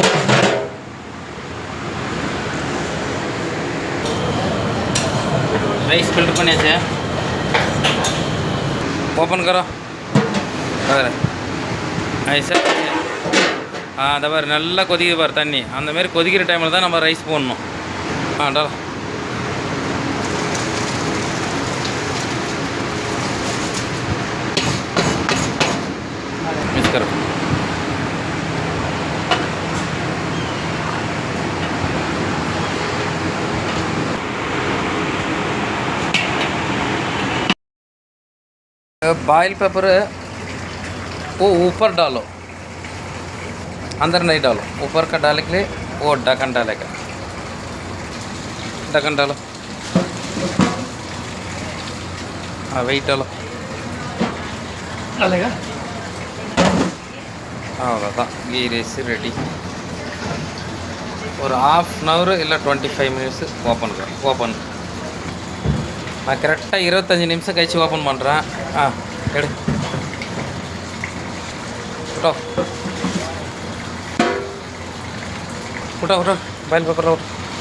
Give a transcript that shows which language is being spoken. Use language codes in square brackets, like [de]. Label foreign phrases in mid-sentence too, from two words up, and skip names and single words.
[ta] ரைஸ் ஃபில்டர் பண்ணியாச்சு. [hi] ओपन करो. [ta] சார் அதை பாரு நல்லா கொதிக்குது பாரு தண்ணி. அந்தமாரி கொதிக்கிற டைமில் தான் நம்ம ரைஸ் போடணும். [hi] டாலா. मिक्स करो. [en] boil paper [hi] वो ऊपर डालो, अंदर नहीं डालो. ऊपर का डालने के लिए वो ढक्कन डालेगा. ढक्कन डालो. वेट डालो. डालेगा. [ta] அவ்வளோதான் கீ ரைஸ் ரெடி. ஒரு 1/2 hour இல்லை 25 minutes ஓப்பன். நான் கரெக்டாக 25 நிமிஷம் கழிச்சு ஓப்பன் பண்ணுறேன். எடு விட்டோ விட்டோ விட்டோ பாயில் பேப்பரில் விட்டோ.